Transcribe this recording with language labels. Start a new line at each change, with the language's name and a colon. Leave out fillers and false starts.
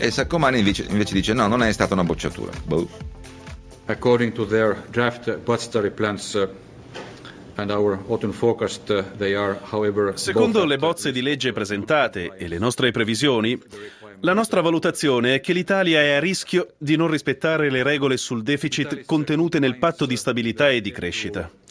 Italian: E Saccomanni invece dice no, non è stata una bocciatura.
English: According to their draft budgetary plans and our autumn forecast, they are however.
Italian: Secondo le bozze di legge presentate e le nostre previsioni, la nostra valutazione è che l'Italia è a rischio di non rispettare le regole sul deficit contenute nel patto di stabilità e di crescita.